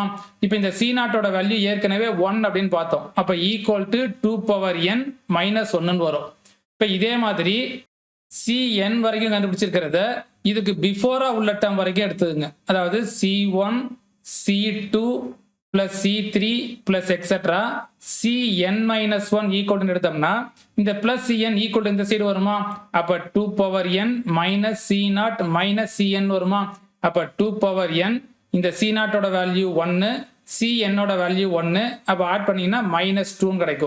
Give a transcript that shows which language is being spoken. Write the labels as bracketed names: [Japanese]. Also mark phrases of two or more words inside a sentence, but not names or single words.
[Tamil] இப்போ இந்த c0 ஓட வேல்யூ ஏற்கனவே 1 அப்படின்னு பார்த்தோம். அப்ப [English] equal to 2 power n minus 1 [Tamil] ன்னு வரும். இப்போ இதே மாதிரி cn வரைக்கும் கண்டுபிடிச்சிருக்கிறத இதுக்கு பிஃபோரா உள்ள டேர்ம் வரைக்கும் எடுத்துங்க, அதாவது [English] c1 c2 plus c3 plus etc cn minus 1 equal to எடுத்தோம்னா [Tamil] இந்த [English] plus cn equal to [Tamil] இந்த சைடு வருமா. அப்ப [English] 2 power n minus c0 minus cn [Tamil] வருமா. அப்ப [English] 2 power n [Tamil] இந்த c0 ஓட வேல்யூ 1, சி என்னோட வேல்யூ 1, அப்போ ஆட் பண்ணீங்கன்னா -2 கிடைக்கும்.